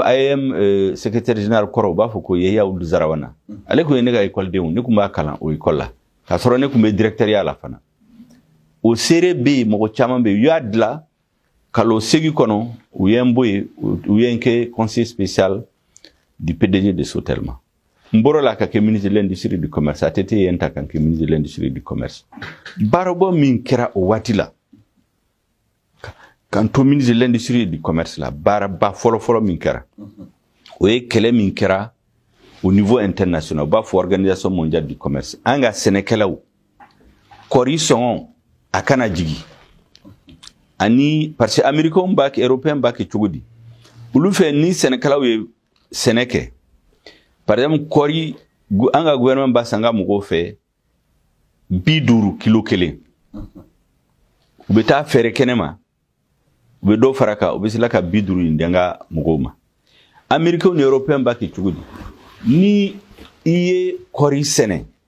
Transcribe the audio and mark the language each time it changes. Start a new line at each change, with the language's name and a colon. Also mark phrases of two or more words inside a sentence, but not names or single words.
Bambara: AEM
French: secrétaire général
Bambara: kɔrɔ u b'a fɔ ko Yaya Wulu Zarawana ale kun ye ne ka école denw ne kun b'a kalan o école la k'a sɔrɔ ne kun bɛ directeur ya la fana o seere bɛ yen mɔgɔ caman bɛ yen u y'a dilan kalo 8 kɔnɔ u ye n bɔ yen u ye n kɛ
French: conseiller spécial du PDG de Sotelma
Bambara: n bɔra la ka kɛ
French: ministre de l'industrie et du commerce
Bambara: a tɛ yen ta kan kɛ
French: ministre de l'industrie et du commerce
Bambara: baarabɔ min kɛra o waati la kan to
French: ministre de l'industrie et du commerce
Bambara: la baaraba fɔlɔ min kɛra o ye kɛlɛ min kɛra
French: au niveau international
Bambara: u b'a fɔ organisation
French: mondiale du commerce
Bambara: an ka sɛnɛkɛlaw kɔri sɔngɔ a kana jigi ani
French: parce que américains
Bambara: b'a kɛ européens b'a kɛ cogo di olu fɛ ni sɛnɛkɛlaw ye sɛnɛ kɛ
French: par exemple
Bambara: kɔri an ka gouvernement b'a san ka mɔgɔw fɛ 50 kilo kelen u bɛ taa fɛɛrɛ kɛnɛ ma u bɛ dɔ fara kan u bɛ se la ka 50 in di an ka mɔgɔw ma américains ni européens b'a kɛ cogo di ni i ye kɔri sɛnɛ